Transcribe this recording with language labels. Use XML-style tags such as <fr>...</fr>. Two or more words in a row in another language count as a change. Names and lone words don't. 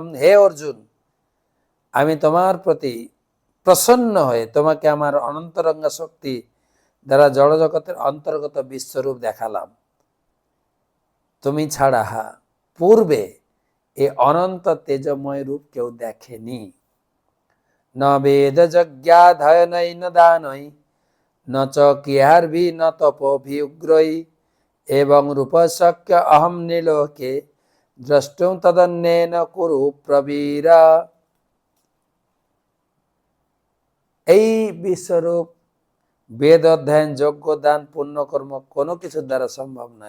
<bn>হে অর্জুন, আমি তোমার প্রতি প্রসন্ন হয়ে তোমাকে আমার অনন্তরঙ্গ শক্তি দ্বারা জড়জগতের অন্তর্গত বিশ্বরূপ দেখালাম। তুমি ছাড়া পূর্বে এ অনন্ত তেজময় রূপ কেউ দেখেনি।</bn> <sa>ন বেদ যজ্ঞাধয়নৈ ন দানৈ ন চ ক্রিয়ার্ভি ন তপোভিউগ্রৈ এবং রূপশক্য অহম নিলোকে দ্রষ্টুম তদন্যেন কুরু প্রবীরা।</sa> <bn>এই বিশ্বরূপ বেদ অধ্যয়ন, যজ্ঞ, দান, পুণ্যকর্ম কোনো কিছুর দ্বারা সম্ভব নয়।</bn>